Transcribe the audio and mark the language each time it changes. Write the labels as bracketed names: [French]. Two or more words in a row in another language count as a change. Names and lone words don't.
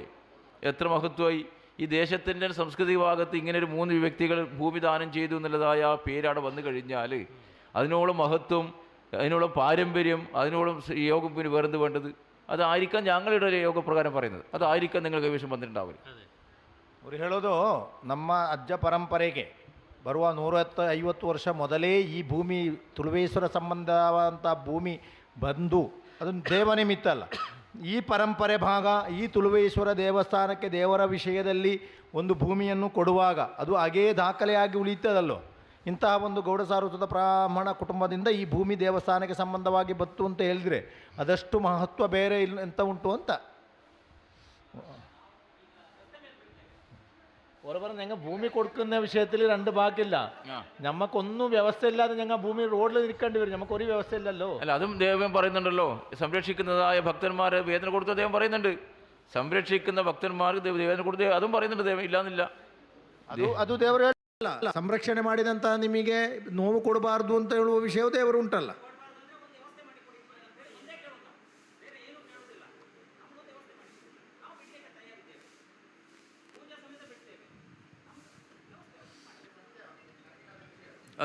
[Malayalam] എത്ര മഹത്വമായി ഈ ദേശത്തിൻ്റെ സംസ്കൃതി ഭാഗത്ത് ഇങ്ങനെ ഒരു 3 വ്യക്തികൾ ഭൂമി ദാനം ചെയ്തു എന്നുള്ളതായ ആ പേരവിടെ വന്നു കഴിഞ്ഞാൽ അതിനോളം മഹത്വം, അതിനോളം പാരമ്പര്യം, അതിനോളം യോഗം പിന്നെ വേറെന്ത് വേണ്ടത്? അതായിരിക്കാം ഞങ്ങളുടെ യോഗപ്രകാരം പറയുന്നത്, അതായിരിക്കാം നിങ്ങൾ കൈവശം വന്നിട്ടുണ്ടാവില്ല. [Kannada] ಅವ್ರು ಹೇಳೋದು ನಮ್ಮ ಅಜ್ಜ ಪರಂಪರೆಗೆ ಬರುವ 150 ವರ್ಷ ಮೊದಲೇ ಈ ಭೂಮಿ ತುಳುವೇಶ್ವರ ಸಂಬಂಧವಂಥ ಭೂಮಿ ಬಂದು ಅದನ್ನು ದೇವನಿಮಿತ್ತ ಅಲ್ಲ, ಈ ಪರಂಪರೆ ಭಾಗ ಈ ತುಳುವೇಶ್ವರ ದೇವಸ್ಥಾನಕ್ಕೆ ದೇವರ ವಿಷಯದಲ್ಲಿ ಒಂದು ಭೂಮಿಯನ್ನು ಕೊಡುವಾಗ ಅದು ಹಾಗೇ ದಾಖಲೆಯಾಗಿ ಉಳಿಯುತ್ತದಲ್ಲೋ. ಇಂತಹ ಒಂದು ಗೌಡಸಾರಸ್ವತ ಬ್ರಾಹ್ಮಣ ಕುಟುಂಬದಿಂದ ಈ ಭೂಮಿ ದೇವಸ್ಥಾನಕ್ಕೆ ಸಂಬಂಧವಾಗಿ ಬತ್ತು ಅಂತ ಹೇಳಿದರೆ ಅದಷ್ಟು ಮಹತ್ವ ಬೇರೆ ಇಲ್ಲ ಎಂತ ಉಂಟು ಅಂತ. [Malayalam] ഓരോ ഞങ്ങൾ ഭൂമി കൊടുക്കുന്ന വിഷയത്തിൽ 2 ഭാഗമില്ല. ഞമ്മക്കൊന്നും വ്യവസ്ഥയില്ലാതെ ഞങ്ങൾ ഭൂമി റോഡിൽ നിൽക്കേണ്ടി വരും. നമുക്കൊരു വ്യവസ്ഥയില്ലല്ലോ. അല്ല, അതും ദൈവം പറയുന്നുണ്ടല്ലോ, സംരക്ഷിക്കുന്നതായ ഭക്തന്മാരെ വേദന കൊടുത്ത ദൈവം പറയുന്നുണ്ട്. സംരക്ഷിക്കുന്ന ഭക്തന്മാർക്ക് വേദന കൊടുത്ത അതും പറയുന്നുണ്ട് ദൈവം, ഇല്ലാന്നില്ല. [Kannada] ಅದು ದೇವರು ಹೇಳಲ್ಲ, ಸಂರಕ್ಷಣೆ ಮಾಡಿದಂಥ ನಿಮಗೆ ನೋವು ಕೊಡಬಾರ್ದು ಅಂತ ಹೇಳುವ ವಿಷಯವು ದೇವರು ಉಂಟಲ್ಲ. ಅದೇ